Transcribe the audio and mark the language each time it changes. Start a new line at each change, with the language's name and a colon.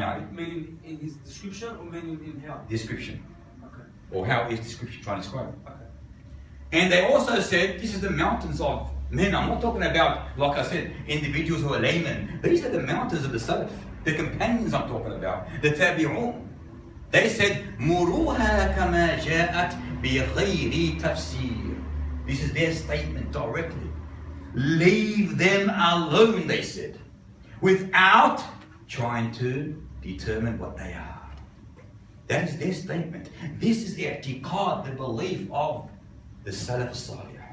English: Meaning in his description or meaning in how? Description. Okay. Or how is description trying to describe it? Okay. And they also said, this is the mountains of men. I'm not talking about, like I said, individuals who are laymen. These are the mountains of the Salaf, the companions I'm talking about, the Tabi'un. They said,
Arabic: مُرُوهَا كَمَا جَاءَتْ بِغَيْرِ تَفْسِيرٍ.
English: This is their statement directly. Leave them alone, they said, without trying to determine what they are. That is their statement. This is the i'tiqad, the belief of the Salaf Salih.